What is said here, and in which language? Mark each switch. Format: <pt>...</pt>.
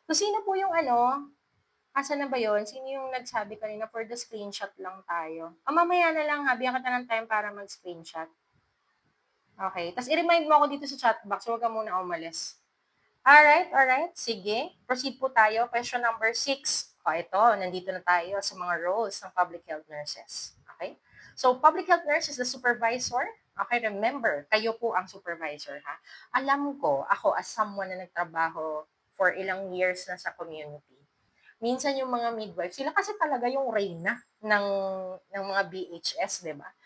<tl>So, sino po yung asa na ba yon? Sino yung nagsabi kanina</tl> <en>for the screenshot</en> <tl>lang tayo? Mamaya na lang ha. Bigyan kita ng time para mag-screenshot. Okay. Tapos i-remind mo ako dito sa chat box. Huwag ka muna umalis. Alright. Sige. Proceed po tayo. Question number 6. O, ito. Nandito na tayo sa mga roles ng public health nurses. Okay?</tl> <en>So, public health nurse is the supervisor.</en> <tl>Okay, remember, kayo po ang supervisor, ha? Alam ko, ako</tl> <en>as someone</en> <tl>na nagtrabaho</tl> <en>for ilang years</en> <tl>na sa community, minsan yung mga midwife, sila kasi talaga yung reyna ng mga BHS, di ba?</tl>